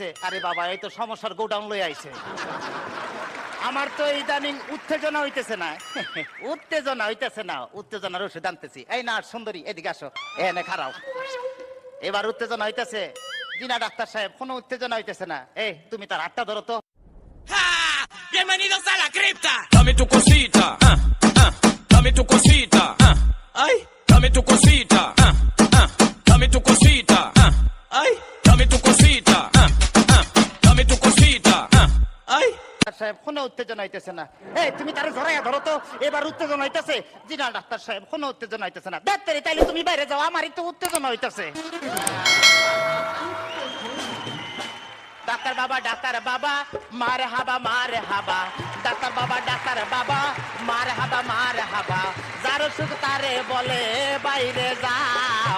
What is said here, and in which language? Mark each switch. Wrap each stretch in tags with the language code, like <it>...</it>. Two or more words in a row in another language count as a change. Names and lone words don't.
<bn>আরে বাবা, এই তো সমস্যার গোডাউন লই আইছে। আমার তো ইদানিং উত্তেজনা হইতেছে না। উত্তেজনা হইতেছে না, উত্তেজনার ওষুধ আনতেছি। এই না সুন্দরী এদিকে আসো, এনে খারাও। এবার উত্তেজনা হইতেছে? জি না ডাক্তার সাহেব, কোনো উত্তেজনা হইতেছে না। এই তুমি তার হাতটা ধরো তো।</bn> <es>Bienvenidos a la cripta. Dame tu cosita, dame tu cosita, ay, dame tu cosita, dame tu cosita, ay, dame tu cosita, dame tu cosita, ay.</es> <bn>সাহেব কোনো উত্তেজনা হইতেছে না। এই তুমি তার ধরাইয়া ধরো তো, এবার উত্তেজনা হইতেছে? জি না ডাক্তার সাহেব, কোনো উত্তেজনা হইতেছে না। ডাক্তার তাইলে তুমি বাইরে যাও, আমারই তো উত্তেজনা হইতেছে। ডাক্তার বাবা মার হাবা মার হাবা, ডাক্তার বাবা মার হাবা, যার সুখ তারে বলে বাইরে যাও।</bn>